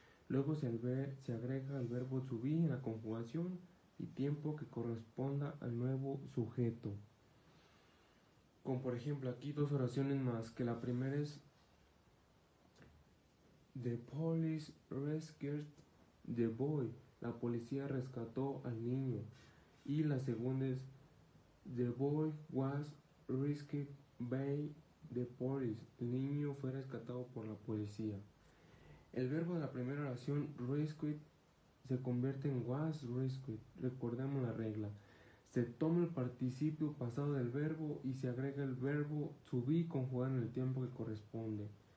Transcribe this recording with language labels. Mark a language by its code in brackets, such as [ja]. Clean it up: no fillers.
[es] Luego se agrega el verbo to be en la conjugación y tiempo que corresponda al nuevo sujeto. Como por ejemplo aquí 2 oraciones más, que la primera es [en] The police rescued the boy. [es] La policía rescató al niño. Y la segunda es [en] The boy was rescued by the police. [es] El niño fue rescatado por la policía. El verbo de la primera oración, rescued, se convierte en was rescued. Recordemos la regla. Se toma el participio pasado del verbo y se agrega el verbo to be conjugado en el tiempo que corresponde.